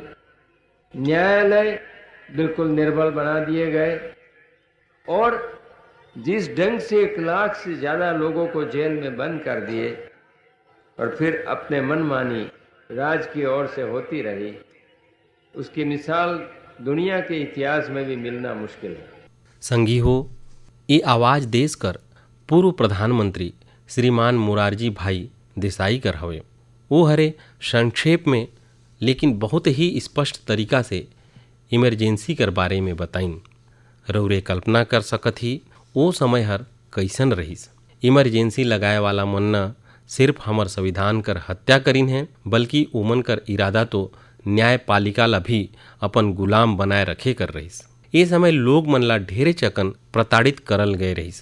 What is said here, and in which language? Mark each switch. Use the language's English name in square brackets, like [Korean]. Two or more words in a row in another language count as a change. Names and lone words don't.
[Hindi] न्यायालय बिल्कुल निर्बल बना दिए गए और जिस ढंग से 1 लाख से ज्यादा लोगों को जेल में बंद कर दिए और फिर अपने मनमानी राज की ओर से होती रही, उसकी मिसाल दुनिया के इतिहास में भी मिलना मुश्किल है। [Surgujia] संगी हो, ये आवाज देश कर पूर्व प्रधानमंत्री श्रीमान मोरारजी भाई देसाई कर हवे। वो हरे संक्षेप में लेकिन बहुत ही स्पष्ट तरीका से इमरजेंसी कर बारे में बताइन। रौरे कल्पना कर सकत ही वो समय हर कैसन रहीस। इमरजेंसी लगाए वाला मन न सिर्फ हमर संविधान कर हत्या करीन है, बल्कि ओमन कर इरादा तो न्यायपालिका ला भी अपन गुलाम बनाए रखे कर रहीस। ये समय लोग मन ला ढेरे चकन प्रताड़ित करल गए रहीस।